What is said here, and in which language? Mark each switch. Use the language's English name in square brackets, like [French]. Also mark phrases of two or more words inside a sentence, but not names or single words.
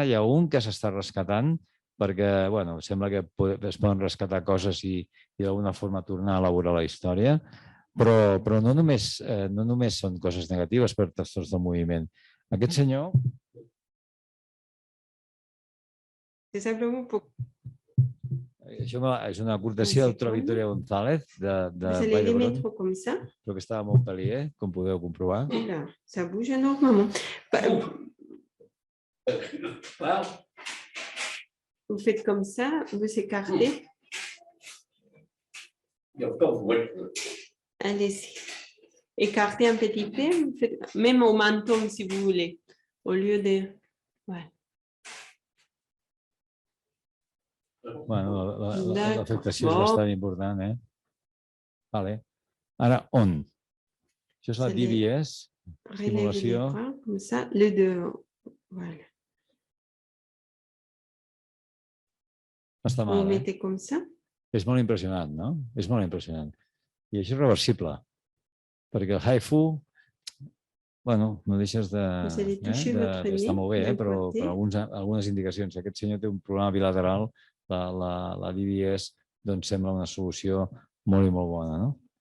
[Catalan] Hi ha un que s'està rescatant perquè sembla que es poden rescatar coses i d'alguna forma tornar a elaborar la història, però no només són coses negatives per trastorns del moviment. Aquest senyor... Això és una aportació del doctor Victoria González de Vall d'Hebron, però que estava a Montpellier, com podeu comprovar. [French] Ça bouge énormément. Vous faites comme ça, vous écartez. Allez-y. Écartez un petit peu, même au menton si vous voulez, au lieu de... Voilà. [Catalan] L'afectació és bastant important, eh? Vale. Ara, on? Això és la DBS, estimulació. [French] Com ça, le deux. Voilà. [Catalan] Està [French] Vous [Catalan] mal, [French] mettez comme ça. [Catalan] És molt impressionant, no? És molt impressionant. I això és reversible, perquè el HIFU, no deixes de... Està molt bé, però algunes indicacions. Aquest senyor té un problema bilateral, la DBS sembla una solució molt i molt bona, no?